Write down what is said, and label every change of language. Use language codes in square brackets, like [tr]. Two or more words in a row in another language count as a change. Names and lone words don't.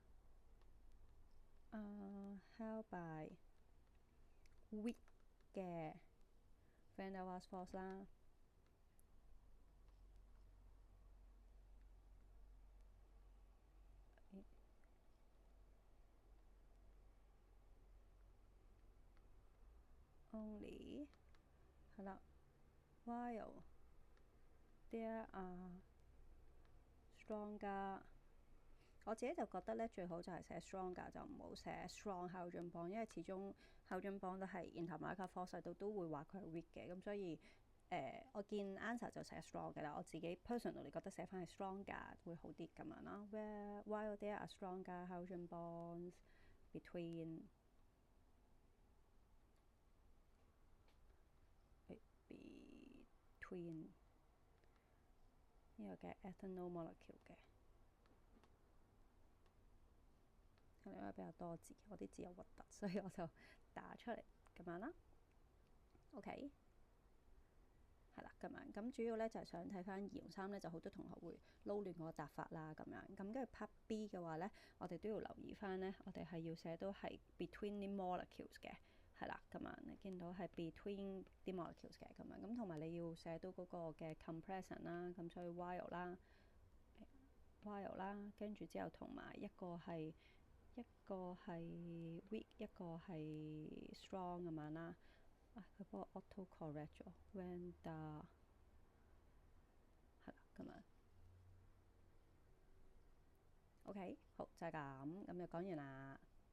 [en] ，held by weak 嘅 van der Waals force 啦。Only 係啦 while there are stronger， [yue] 我自己就覺得咧最好就係寫 stronger，就唔好寫 [en] strong hydrogen bond， [yue] 因為始終 [en] hydrogen bond [yue] 都係 [en] intermolecular force [yue] 都會話佢係 weak 嘅，咁所以我見 answer 就寫 strong 嘅啦。我自己 personally 覺得寫翻係 stronger 會好啲咁樣啦。 [en] While there are stronger hydrogen bonds between [yue] 呢個嘅 [en] ethanol molecule [yue] 嘅，因為比較多字，我啲字又核突，所以我就打出嚟咁樣啦。OK，係啦，咁樣咁主要咧就係想睇翻2同3咧，就好多同學會撈亂個答法啦咁樣。咁跟住 [en] part B [yue] 嘅話咧，我哋都要留意翻咧，我哋係要寫到係 between 啲 molecules 嘅。係啦，咁樣你見到係 between 啲 molecules 嘅咁樣，咁同埋你要寫到嗰個嘅 compression 啦，咁所以 while 啦，跟住之後同埋一個係weak，一個係 strong 咁樣啦。佢幫我 [en] auto correct [yue] 咗 [en] when the [yue] 係啦咁樣。OK，好就係咁，咁就講完啦。